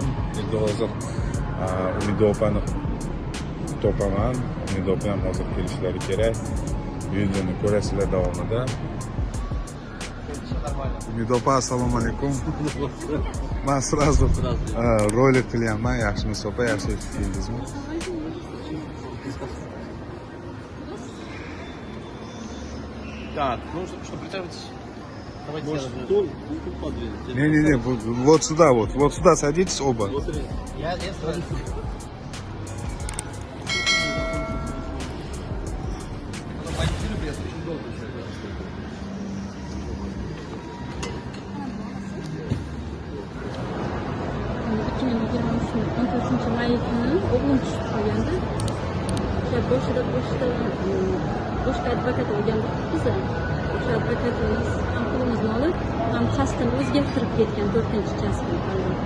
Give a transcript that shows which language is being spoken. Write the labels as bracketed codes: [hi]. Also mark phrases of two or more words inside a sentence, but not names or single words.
[uz] Endi hozir Umid opani topaman. Umid opa ham hozir kelishlari kerak. Videoni ko'rasizlar davomida. Umid opa, assalomu alaykum. Men sразу rolik qilyapman, yaxshimisiz opa, yaxshi keldingizmi? [ru] Так, ну что, притягивайтесь. Давайте я Стул подвинуть. Не, вот сюда, вот сюда садитесь оба. Я сразу. Очень долго [uz] may kuni o'g'lim tushib qolgandi. Boshida advokat bo'lganda biza o'sha advokatimiz ham pulimizni olib, ham kasbini o'zgartirib ketgan 4-kasbini tanlab.